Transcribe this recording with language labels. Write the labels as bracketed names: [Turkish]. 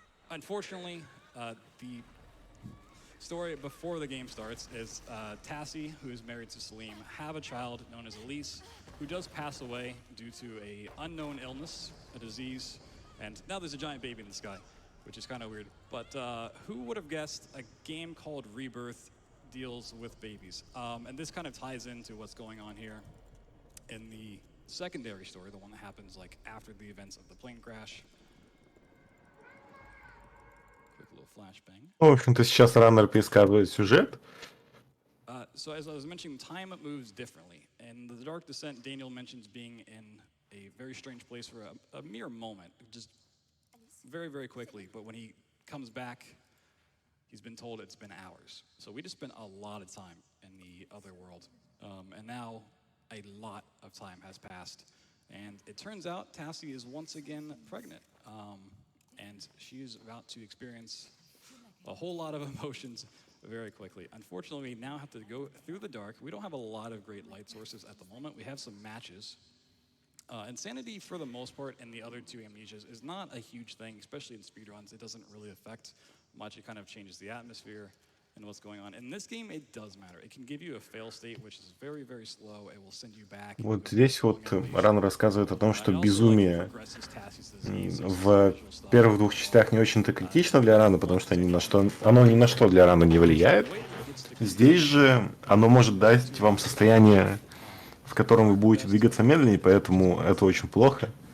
[English] Unfortunately, the story before the game starts is Tassie, who is married to Salim, have a child known as Elise, who does pass away due to a unknown illness, a disease, and now there's a giant baby in the sky, which is kind of weird. But who would have guessed a game called Rebirth deals with babies? And this kind of ties into what's going on here in the secondary story, the one that happens like after the events of the plane crash. Quick little flashbang. [Russian] В общем-то, сейчас раннер пересказывает сюжет. [English] So as I was mentioning, time moves differently. In The Dark Descent, Daniel mentions being in a very strange place for a mere moment, just very, very quickly. But when he comes back, he's been told it's been hours. So we just spent a lot of time in the other world. And now a lot of time has passed. And it turns out Tassie is once again pregnant. And she's about to experience a whole lot of emotions very quickly. Unfortunately, we now have to go through the dark. We don't have a lot of great light sources at the moment. We have some matches. Insanity, for the most part, in the other two Amnesias is not a huge thing, especially in speedruns. It doesn't really affect much. It kind of changes the atmosphere and what's going on. In this game, it does matter. It can give you a fail state, which is very, very slow. It will send you back. [Russian] Вот здесь вот Ран рассказывает о том, что безумие в первых двух частях не очень-то критично для Рана, потому что оно ни на что для Рана не влияет. Здесь же оно может дать вам состояние, в котором вы будете двигаться медленнее, поэтому это очень плохо.